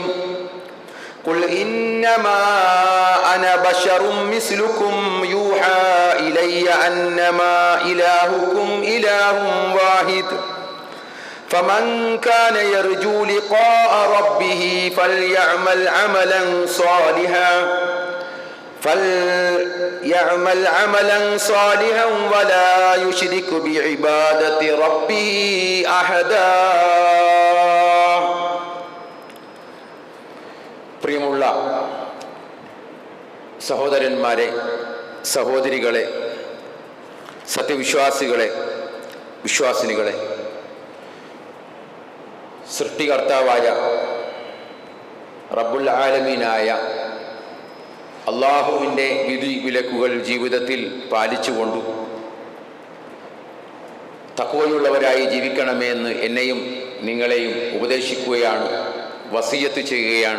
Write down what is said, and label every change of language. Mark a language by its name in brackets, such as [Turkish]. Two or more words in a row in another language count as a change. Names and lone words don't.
[Arabic] قل إنما أنا بشر مثلكم يوحى إلي أنما إلهكم إله واحد فمن كان يرجو لقاء ربه فليعمل عملا صالحا ولا يشرك بعبادة ربه أحدا. [Malayalam] പ്രിയമുള്ള സഹോദരന്മാരെ, സഹോദരികളെ, സത്യവിശ്വാസികളെ, വിശ്വാസിനികളെ, സൃഷ്ടികർത്താവായ [Arabic] رب العالمين [Malayalam] അള്ളാഹുവിൻ്റെ വിധി വിലക്കുകൾ ജീവിതത്തിൽ പാലിച്ചുകൊണ്ടു തഖ്വയുള്ളവരായി ജീവിക്കണമെന്ന് എന്നെയും നിങ്ങളെയും ഉപദേശിക്കുകയാണ്, വസിയത്ത് ചെയ്യുകയാണ്.